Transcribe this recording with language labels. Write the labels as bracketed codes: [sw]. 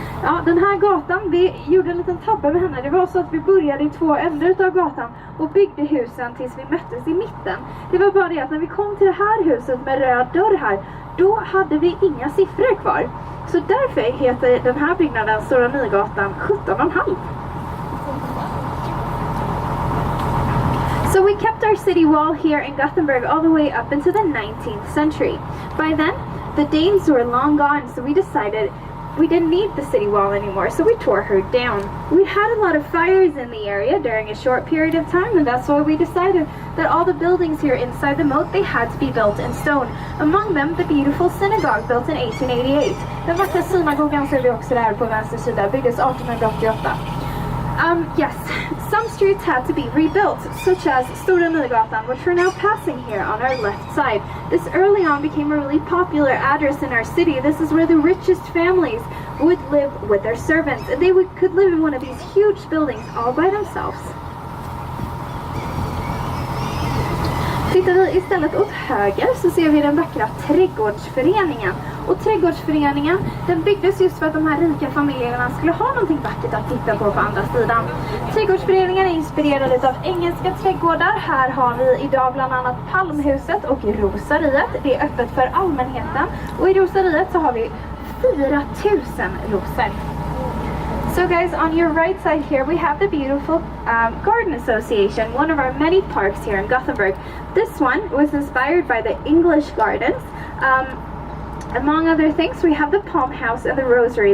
[sv] Ja, den här gatan, vi gjorde en liten tabbe med henne. Det var så att vi började i 2 ändar av gatan och byggde husen tills vi möttes i mitten. Det var bara det att när vi kom till det här huset med röd dörr här, då hade vi inga siffror kvar. Så därför heter den här byggnaden Stora Nygatan 17,5. [en] So we kept our city wall here in Gothenburg all the way up into the 19th century. By then, the Danes were long gone, so we decided we didn't need the city wall anymore, so we tore her down. We had a lot of fires in the area during a short period of time, and that's why we decided that all the buildings here inside the moat, they had to be built in stone. Among them, the beautiful synagogue built in 1888. [sv] Den vackra synagogan ser vi också där på vänster sida, byggdes 1888. [en] Yes, some streets had to be rebuilt, such as Stora Nygatan, which we're now passing here on our left side. This early on became a really popular address in our city. This is where the richest families would live with their servants, and they could live in one of these huge buildings all by themselves. [sv] Tittar vi istället åt höger så ser vi den vackra trädgårdsföreningen. Och trädgårdsföreningen, den byggdes just för att de här rika familjerna skulle ha någonting vackert att titta på andra sidan. Trädgårdsföreningen är inspirerad av engelska trädgårdar. Här har vi idag bland annat Palmhuset och Rosariet. Det är öppet för allmänheten. Och i Rosariet så har vi 4 000 rosor. [en] So guys, on your right side here we have the beautiful Garden Association, one of our many parks here in Gothenburg. This one was inspired by the English gardens. Among other things, we have the Palm House and the Rosary.